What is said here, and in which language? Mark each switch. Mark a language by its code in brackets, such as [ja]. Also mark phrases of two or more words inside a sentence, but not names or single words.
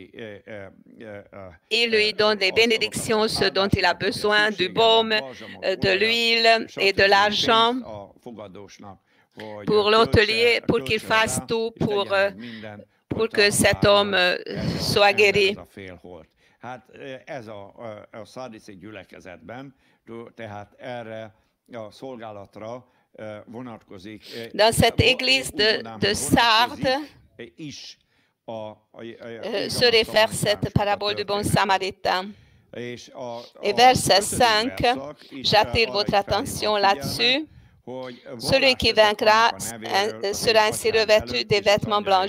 [fr] il lui donne des bénédictions, ce dont il a besoin, du baume, de l'huile et de l'argent pour l'hôtelier, pour qu'il fasse tout pour que cet homme soit guéri. [hu] Hát ez a szardiszi gyülekezetben, tehát erre a szolgálatra vonatkozik. [fr] Dans cette église de Sardes se réfère cette parabole du bon samaritain. Et verset 5, j'attire votre attention là-dessus. Celui qui vaincra sera ainsi revêtu des vêtements blancs.